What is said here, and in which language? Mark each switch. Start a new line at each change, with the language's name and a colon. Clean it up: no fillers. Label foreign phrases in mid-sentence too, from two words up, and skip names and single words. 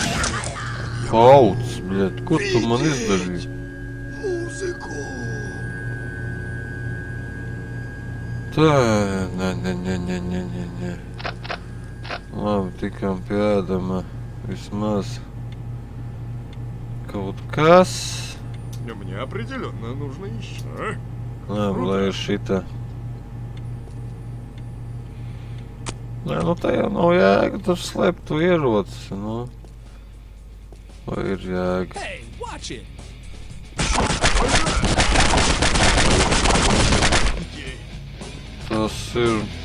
Latvian: Pauts, bļet, kur tu man izdarīji?
Russian: Музыку.
Latvian: Tā, nē. Labi, tikām pie ēdama vismaz kaut kas.
Russian: Мне определенно нужно еще.
Latvian: Labi, lai ir šitā. Nē, nu tā jau nav jēga, tur slēpt to ierocis, nu. Vai ir jēga?
English: Hey, watch it!
Latvian: Tas ir...